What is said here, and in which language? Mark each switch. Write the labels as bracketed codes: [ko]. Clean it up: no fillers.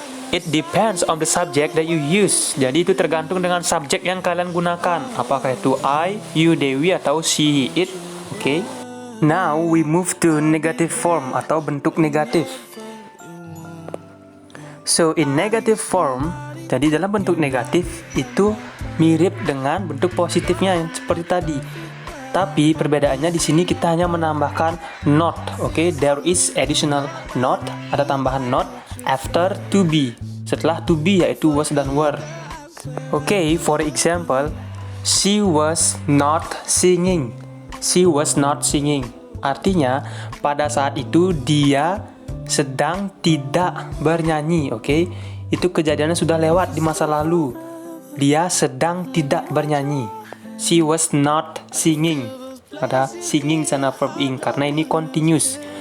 [en] It depends on the subject that you use. [id] Jadi itu tergantung dengan subjek yang kalian gunakan. Apakah itu I, you, they, we, atau she, he, it, oke? [en] Now we move to negative form [id] atau bentuk negatif. [en] So in negative form, [id] jadi dalam bentuk negatif itu mirip dengan bentuk positifnya yang seperti tadi. Tapi perbedaannya di sini kita hanya menambahkan not, oke? [en] There is additional not, [id] ada tambahan [en] not after to be. [id] Setelah to be, yaitu was dan were. Oke, [en] for example, she was not singing. She was not singing. [id] Artinya pada saat itu dia sedang tidak bernyanyi, oke? Itu kejadiannya sudah lewat di masa lalu. Dia sedang tidak bernyanyi. [en] She was not singing. [id] Ada singing sana verb ing karena ini continuous.